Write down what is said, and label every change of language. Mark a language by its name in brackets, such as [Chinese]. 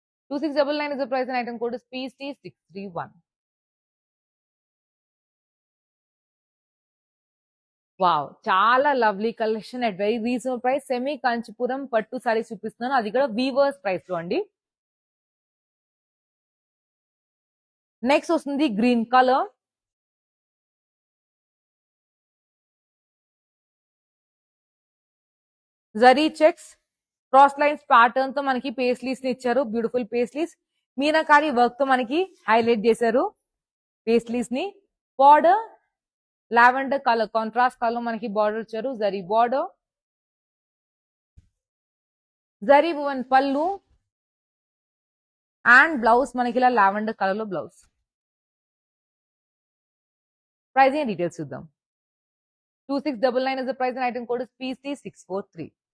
[English] 2699 is the price and item code is PC631. [Telugu] Wow, చాలా lovely collection [English] At very reasonable price. [Telugu] Semi Kanchipuram పట్టు సారీస్ చూపిస్తున్నాను, అది కూడా weavers price లో అండి. నెక్స్ట్ వస్తుంది green colour. Zari checks cross lines pattern తో మనకి పేస్లీస్ ని ఇచ్చారు. బ్యూటిఫుల్ పేస్లీస్ మీనాకారి వర్క్ తో మనకి హైలైట్ చేశారు పేస్లీస్ ని. Border lavender colour contrast colour మనకి బార్డర్ ఇచ్చారు. జరీ బార్డర్, జరీ వన్ పళ్ళు అండ్ బ్లౌజ్ మనకి ఇలా లావెండర్ కలర్ లో బ్లౌజ్. ప్రైజింగ్ డీటెయిల్స్ చూద్దాం. [English] 2699 is the price and item code is PC643.